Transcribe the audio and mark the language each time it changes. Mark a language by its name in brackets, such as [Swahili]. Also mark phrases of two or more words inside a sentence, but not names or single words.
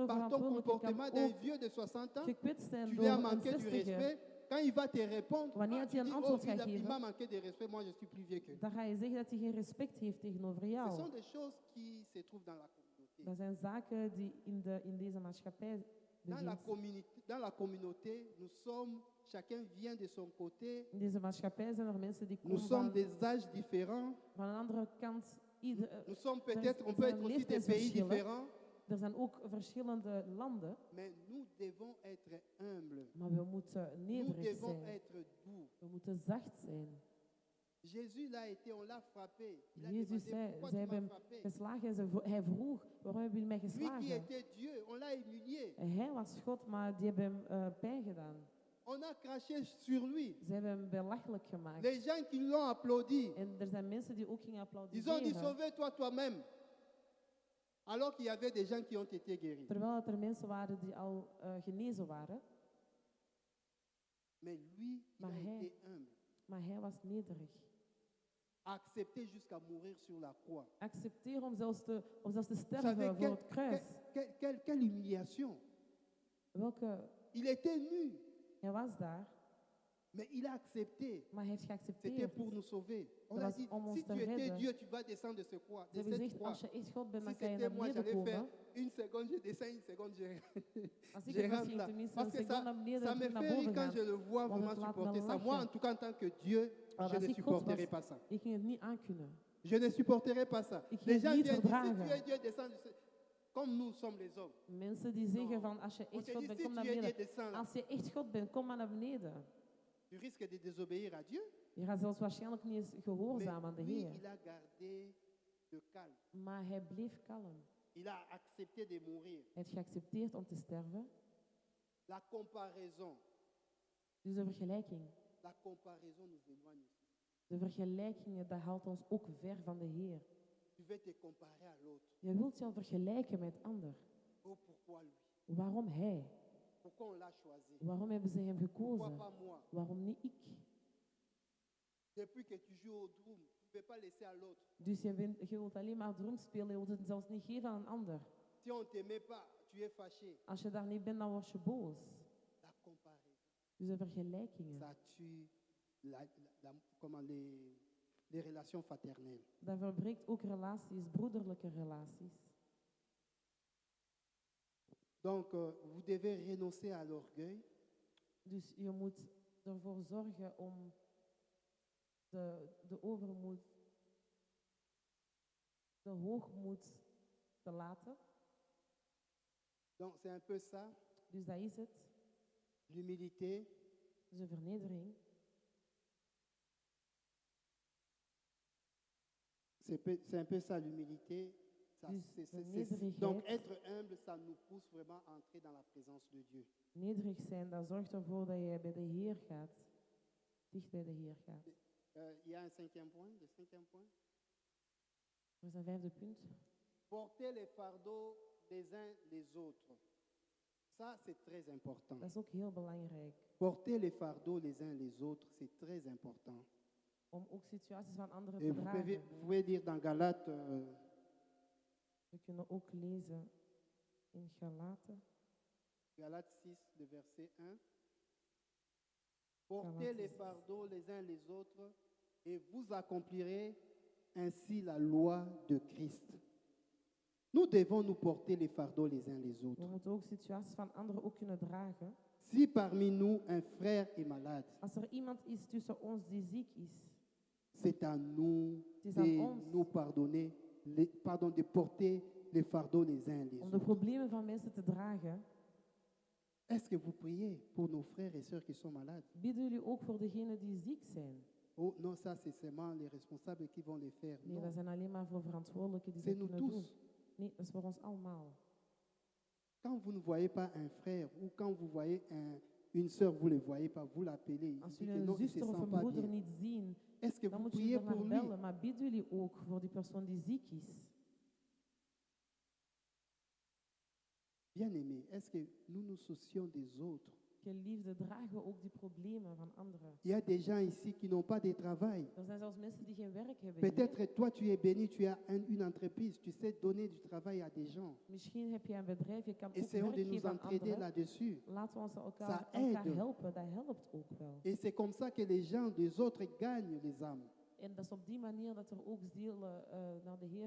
[French] par ton [Dutch] verantwoordelijke [French] comportement [Dutch] kan [French] d'un [Dutch] ook [French] vieux de 60 ans. [Dutch] gekwetst zijn [French] Tu [Dutch] door [French] lui as [Dutch] een [French] manqué du [Dutch] 60er. [French] respect. Quand il va te répondre, [Dutch] Wanneer [French] tu [Dutch] hij een [French] dis, [Dutch] antwoord [French] oh, [Dutch] gaat [French] il [Dutch] geven, [French] m'a manqué de respect, moi je suis plus vieux que lui. [Dutch] Dan ga je zeggen dat hij geen respect heeft tegenover [French] Ce [Dutch] jou. [French] sont des choses qui se trouvent dans la communauté. [Dutch] Dat zijn zaken die in deze maatschappij [French] Dans la, [Dutch] bevindt. [French] communauté, nous sommes, chacun vient de son côté. [Dutch] In deze maatschappij zijn er mensen die [French] Nous [Dutch] komen [French] sommes [Dutch] van, [French] des âges différents. [Dutch] van een andere kant. [French] Nous sommes [Dutch] er [French] peut-être, on [Dutch] zijn [French] peut être aussi des pays [Dutch] leeftijdsverschillen. [French] différents, [Dutch] Er zijn ook verschillende landen, [French] mais nous devons être humbles. [Dutch] maar we moeten [French] Nous [Dutch] nederig [French] devons [Dutch] zijn. [French] être doux. [Dutch] We moeten zacht zijn. [French] Jésus l'a été, on l'a frappé. Il a [Dutch] Jezus [French] demandé, [Dutch] zei, [French] pourquoi [Dutch] zij [French] tu [Dutch] hebben [French] m'as [Dutch] hem [French] frappé? [Dutch] geslagen. Hij vroeg, waarom hebben jullie mij [French] Lui qui [Dutch] geslagen? [French] était Dieu, on l'a humilié. [Dutch] En hij was God, maar die hebben hem pijn gedaan. [French] On a craché sur lui. [Dutch] Ze hebben hem belachelijk gemaakt. [French] Les gens qui l'ont applaudi, [Dutch] En er zijn mensen die ook gingen [French] ils ont dit [Dutch] applaudisseren. [French] sauve-toi toi-même. Alors qu'il y avait des gens qui ont été guéris. [Dutch] Terwijl er mensen waren die al genezen waren. [French] Mais lui, il [Dutch] Maar [French] a [Dutch] hij- [French] été humble. [Dutch] Maar hij was nederig. [French] accepter jusqu'à mourir sur la croix. [Dutch] Accepteren om zelfs te [French] Vous savez, [Dutch] sterven voor het kruis. [French] quelle humiliation. [Dutch] Welke, [French] Il était nu, [Dutch] hij was daar, [French] mais il a accepté. [Dutch] maar hij heeft [French] C'était [Dutch] geaccepteerd. [French] pour nous sauver. On [Dutch] Dat [French] a [Dutch] was [French] dit, [Dutch] om ons [French] si [Dutch] te [French] tu étais [Dutch] redden. [French] Dieu, tu vas descendre de cette croix. [Dutch] Ze [French] De [Dutch] hebben [French] cette [Dutch] gezegd, [French] croix. [Dutch] als je echt God bent, [French] Si [Dutch] dan kan je [French] c'était [Dutch] naar [French] moi, [Dutch] beneden [French] j'allais faire [Dutch] komen. [French] une seconde, je descends, une seconde, [Dutch] Als ik [French] je [Dutch] het was, [French] rentre [Dutch] ging [French] là. [Dutch] ik tenminste [French] Parce [Dutch] een [French] que [Dutch] seconde naar [French] ça [Dutch] beneden [French] me [Dutch] en terug naar [French] fait rire [Dutch] boven [French] quand [Dutch] gaan. [French] je le vois [Dutch] Want [French] vraiment [Dutch] het laat me [French] supporter ça. [Dutch] lachen. [French] Moi, en tout cas, en tant que Dieu, [Dutch] Maar [French] je [Dutch] als [French] ne [Dutch] ik God [French] supporterai [Dutch] was, [French] pas ça. [Dutch] ik ging het niet aankunnen. [French] Je ne supporterai pas ça. [Dutch] Ik [French] Les [Dutch] ging [French] gens [Dutch] het niet [French] viennent dire, si [Dutch] verdragen. [French] tu es Dieu, descends. Comme nous sommes les hommes. [Dutch] Mensen die zeggen van, als je [French] On [Dutch] echt [French] te [Dutch] God [French] dit, [Dutch] bent, [French] si [Dutch] kom naar [French] tu es Dieu, [Dutch] beneden. [French] descends là. [Dutch] Als je echt God bent, kom maar naar beneden. [French] Tu risques de désobéir à Dieu. [Dutch] Je gaat zelfs waarschijnlijk niet eens [French] Mais [Dutch] gehoorzamen aan de [French] lui, [Dutch] Heer. [French] il a gardé le calme. [Dutch] Maar hij bleef kalm. [French] Il a accepté de mourir. [Dutch] Hij heeft geaccepteerd om te sterven. [French] La comparaison. [Dutch] Dus de vergelijking. [French] La comparaison nous éloigne aussi. [Dutch] De vergelijkingen, dat haalt ons ook ver van de Heer. [French] Tu veux te comparer à l'autre. [Dutch] Je wilt je vergelijken met ander. [French] Oh, pourquoi lui? [Dutch] Waarom hij? [French] Pourquoi on l'a choisi? [Dutch] Waarom hebben ze hem [French] Pourquoi [Dutch] gekozen? [French] pas moi? [Dutch] Waarom niet ik? [French] Depuis que tu joues au drum, tu ne peux pas laisser à l'autre. [Dutch] Dus je wilt alleen maar drum spelen, je wilt het zelfs niet geven aan een ander. [French] Si on ne t'aimait pas, tu es fâché. [Dutch] Als je daar niet bent, dan word je boos. [French] La comparaison. [Dutch] Dus de vergelijkingen. [French] Ça tue comment les relations fraternelles. [Dutch] Dat verbreekt ook relaties, broederlijke relaties. [French] Donc, vous devez renoncer à l'orgueil. [Dutch] Dus je moet ervoor zorgen om de overmoed, de hoogmoed te laten. [French] Donc, c'est un peu ça. [Dutch] Dus dat is het. [French] L'humilité. [Dutch] Dus de vernedering. [French] C'est un peu ça, l'humilité. Donc, être humble, ça nous pousse vraiment à entrer dans la présence de Dieu. [Dutch] Nederig zijn, dat zorgt ervoor dat je bij de Heer gaat. Dicht bij de Heer gaat. [French] Il y a un cinquième point, le cinquième point. [Dutch] Er is een vijfde punt. [French] Porter les fardeaux les uns les autres. Ça, c'est très important. [Dutch] Dat is ook heel belangrijk. [French] Porter les fardeaux les uns les autres, c'est très important. [Dutch] Om ook situaties van anderen [French] Et [Dutch] te [French] vous [Dutch] dragen. [French] pouvez lire dans Galates. [Dutch] We kunnen ook lezen in Galaten. [French] Galates 6, le verset 1. Portez les fardeaux les uns les autres et vous accomplirez ainsi la loi de Christ. Nous devons nous porter les fardeaux les uns les autres. [Dutch] We moeten ook situaties van anderen ook kunnen dragen. [French] Si parmi nous un frère est malade, [Dutch] Als er iemand is tussen ons die ziek is, [French] c'est à nous [Dutch] is [French] de [Dutch] aan ons [French] nous pardonner, de porter les fardeaux les uns les [Dutch] om de [French] autres. [Dutch] problemen van mensen te dragen. [French] Est-ce que vous priez pour nos frères et sœurs qui sont malades? [Dutch] Bidden jullie ook voor degenen die ziek zijn? [French] Oh non, ça c'est seulement les responsables qui vont les faire. [Dutch] Nee, [French] Non, [Dutch] dat zijn alleen maar voor verantwoordelijken die [French] c'est [Dutch] dat [French] nous [Dutch] kunnen doen. [French] tous. [Dutch] Nee, dat is voor ons allemaal. [French] Quand vous ne voyez pas un frère ou quand vous voyez une sœur, vous ne le voyez pas, vous l'appelez. Il [Dutch] Als [French] dit [Dutch] jullie [French] que [Dutch] een [French] non, il se [Dutch] zuster of [French] sent [Dutch] een [French] pas [Dutch] broeder [French] bien. [Dutch] niet zien, [French] Est-ce que [Dutch] dan [French] vous [Dutch] moet jullie [French] priez [Dutch] er naar [French] pour lui? [Dutch] bellen. Maar bidden jullie ook voor die persoon die ziek is? [French] Bien-aimé, est-ce que nous nous soucions des autres? [Dutch] Geliefde, dragen we ook die problemen van anderen? [French] Il y a des gens ici qui n'ont pas de travail. [Dutch] Er zijn zelfs mensen die geen werk hebben. hier. [French] Peut-être toi, tu es béni, tu as une entreprise, tu sais donner du travail à des gens. [Dutch] Misschien heb je een bedrijf, je kan ook [French] Essayons [Dutch] werk [French] de nous [Dutch] geven aan [French] entraider [Dutch] anderen. [French] là-dessus. [Dutch] Laten we ons [French] Ça [Dutch] elkaar [French] aide. [Dutch] helpen, dat helpt ook wel. [French] Et c'est comme ça que les gens des autres gagnent les âmes. [Dutch] En dat is op die manier dat er ook zielen naar de Heer